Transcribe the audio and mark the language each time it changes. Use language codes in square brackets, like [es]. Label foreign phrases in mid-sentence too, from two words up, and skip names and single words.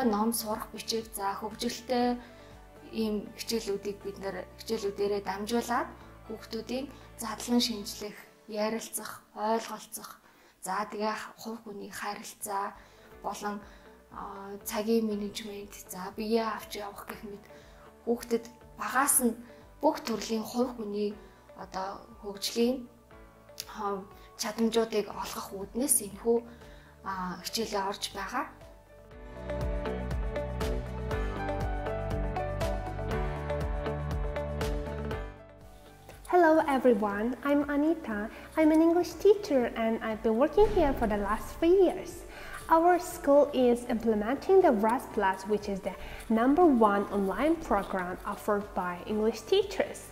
[mn] ном сурах бичиг за хөгжилтэй ийм хичээлүүдийг бид нэр хичээлүүдээрээ дамжуулаад хүүхдүүдийн задлан шинжлэх, ярилцах, ойлголцох, за тэгээ хувь хүний харилцаа болон цагийн менежмент, за биеэ авч явах гэх мэт хүүхдэд багаас нь бүх төрлийн хувь хүний одоо хөгжлийн чадамжуудыг олгох үүднээс энэхүү хичээлээ орж байгаа. [en] Hello everyone, I'm Anita. I'm an English teacher and I've been working here for the last 3 years. Our school is implementing the RAS Plus, which is the #1 online program offered by English teachers.